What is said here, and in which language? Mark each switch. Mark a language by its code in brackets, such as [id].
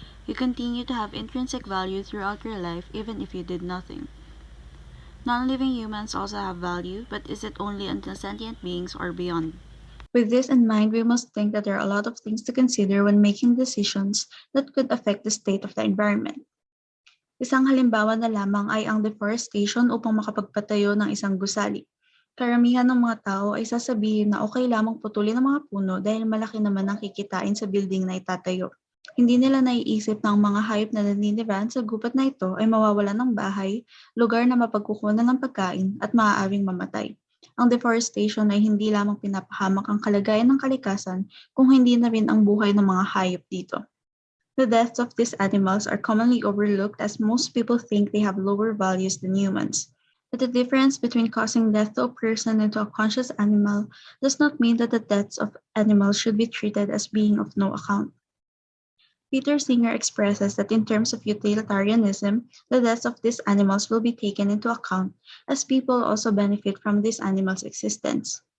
[en] You continue to have intrinsic value throughout your life even if you did nothing. Non-living humans also have value, but is it only unto sentient beings or beyond? With this in mind, we must think that there are a lot of things to consider when making decisions that could affect the state of the environment. [tl] Isang halimbawa na lamang ay ang deforestation upang makapagpatayo ng isang gusali. Karamihan ng mga tao ay sasabihin na okay lamang putulin ang mga puno dahil malaki naman ang kikitain sa building na itatayo. Hindi nila naiisip na ang mga hayop na naninirahan sa gubat na ito ay mawawalan ng bahay, lugar na mapagkukunan ng pagkain at maaaring mamatay. Ang deforestation ay hindi lamang pinapahamak ang kalagayan ng kalikasan kung hindi na rin ang buhay ng mga hayop dito. [en] The deaths of these animals are commonly overlooked as most people think they have lower values than humans. But the difference between causing death to a person and to a conscious animal does not mean that the deaths of animals should be treated as being of no account. Peter Singer expresses that in terms of utilitarianism, the deaths of these animals will be taken into account, as people also benefit from these animals' existence.